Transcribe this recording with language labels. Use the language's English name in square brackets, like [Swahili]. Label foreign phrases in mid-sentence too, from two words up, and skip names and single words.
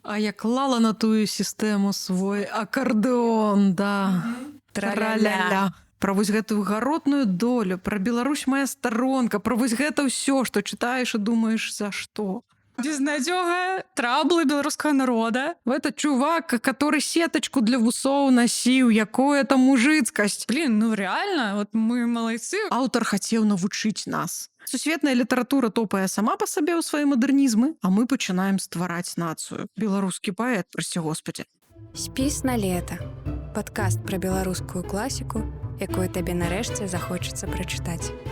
[Belarusian] А я клала на тую сістэму свой акардэон, да. Тра-ля-ля. Пра вось гэтую гаротную долю, пра Беларусь моя старонка, пра вось гэта ўсё, што чытаеш і думаеш, за што. Безнадёга, траблы беларускага народа. [Russian] Это чувак, который сеточку для [Belarusian] вусоў насіў, якое там мужыцкасць. [Russian] Блин, ну реально, вот мы молодцы. [Belarusian] Аўтар хацеў навучыць нас. Сусветная літаратура топае сама па сабе ў свае мадэрнізмы, а мы пачынаем ствараць нацыю. Беларускі паэт, прасці Господі. Спіс на лета. Падкаст пра беларускую класіку, якую табе нарэшце захочацца прачытаць.